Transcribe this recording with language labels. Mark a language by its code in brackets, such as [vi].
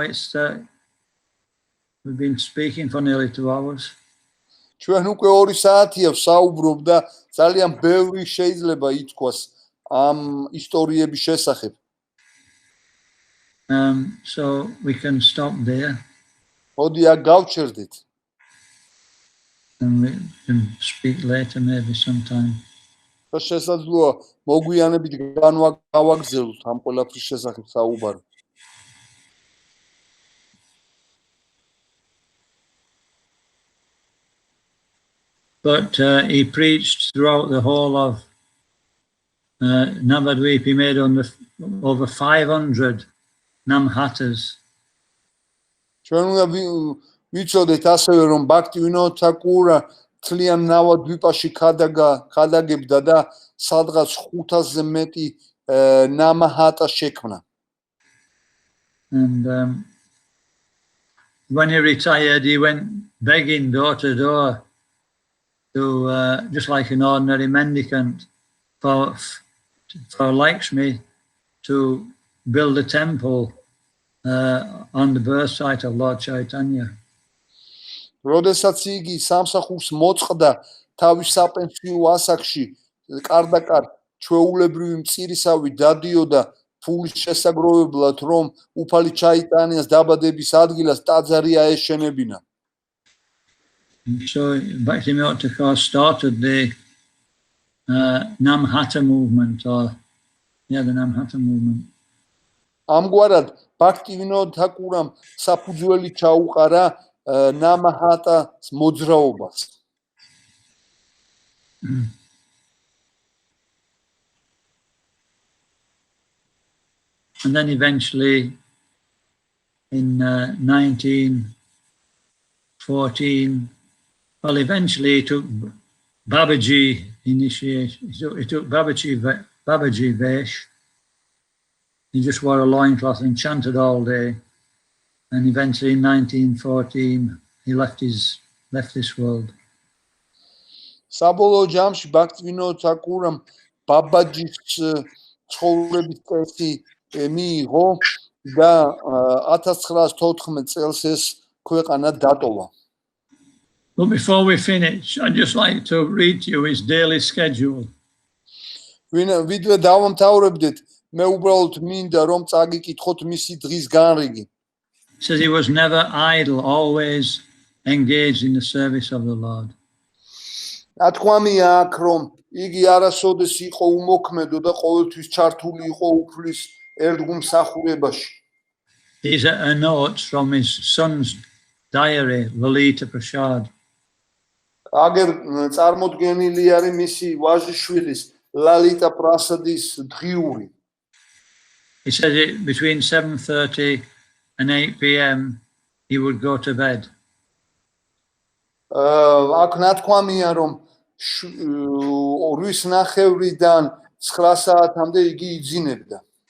[en] It's we've been speaking for nearly 2 hours. [ka] ჩვენ უკვე 2 საათია ვსაუბრობ და ძალიან ბევრი შეიძლება ითქვას ამ ისტორიების შესახებ. [en] So we can stop there. [ka] მოდი აქ გავჩერდეთ. [en] And we can speak later maybe sometime. [ka] და შესაძლოა მოგვიანებით გავაგზავნოთ ამ ყველაფრის შესახებ საუბარი. [en] But he preached throughout the whole of Navadvip. He made over 500 namhatas. [ka] ჩვენ უნდა ვიცოდეთ ასევე, რომ ბაქტივინოდ თაკურა თლიან ნავადვიპაში ქადაგებდა და სადღაც 500-ზე მეტი ნამჰატა შექმნა. [en] And when he retired, he went begging door to door to just like an ordinary mendicant for Lakshmi to build a temple on the birth site of Lord Chaitanya. [ka] როდესაც იგი სამსახურს მოწყდა თავის საპენსიო ასაკში, კარდაკარ ჩვეულებრივი მწირისავი დადიოდა ფულის შესაგროვებლად, რომ უფალი ჩაიტანიას დაბადების ადგილას ტაძარი აეშენებინა. [en] So Bhaktivinoda Thakur started the Namhata movement, the Namhata movement. [ka] ამგვარად ბhaktivinoda თაკურამ საფუძველი ჩაუყარა ნამჰატას მოძრაობას. [en] And then eventually in 1914, well, eventually he took Babaji initiation. He took Babaji Vesh. He just wore a loincloth and chanted all day. And eventually in 1914, he left this world. [ka] საბოლოო ჯამში ბhaktivinoda თაკურამ ბაბაჯის ცხოვრების წესი მიიღო და 1914 წელს ეს ქვეყანა დატოვა. [en] But before we finish, I'd just like to read to you his daily schedule. [ka] ვიდრე დავამთავრებდეთ, მე უბრალოდ მინდა რომ წაგიკითხოთ მისი დღის განრიგი. [en] Says he was never idle, always engaged in the service of the Lord. [ka] ათქვამია აქ, რომ იგი არასოდეს იყო უმოქმედო და ყოველთვის ჩართული იყო უფლის ერთგულ მსახურებაში. [en] These are notes from his son's diary, Lalita Prasad. [ka] აგერ წარმოდგენილი არის მისი ვაჟიშვილის ლალიტა პრასადის დღიური. [en] He said it between 7:30 and 8 p.m. he would go to bed. [ka] აქ ნათქვამია, რომ 8:30-დან 9 საათამდე იგი იძინებდა.